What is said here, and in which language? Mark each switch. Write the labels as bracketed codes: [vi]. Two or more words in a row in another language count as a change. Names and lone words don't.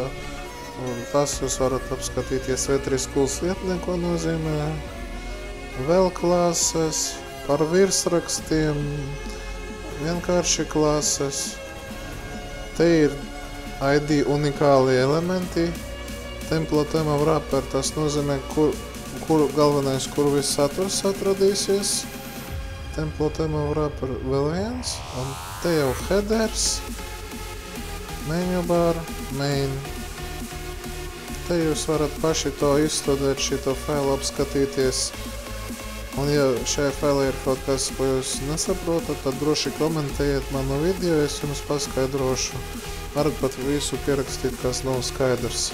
[lv] Un tas jūs varat apskatīties V3 Schools vietnē, ko nozīmē. Vēl klases. Par virsrakstiem, vienkārši klases. Te ir ID unikāli elementi. [en] Template of wrapper, [lv] tas nozīmē, kur galvenais, kur viss saturs atradīsies. [en] Template of wrapper [lv] vēl viens. Un te jau [en] headers, menu bar, main. [lv] Te jūs varat paši to izstudēt, šito failu apskatīties. Un ja šajā failā ir kaut kas, ko jūs nesaprotat, tad droši komentējiet manu video, es jums paskaidrošu. Varat pat visu pierakstīt, kas nav skaidrs.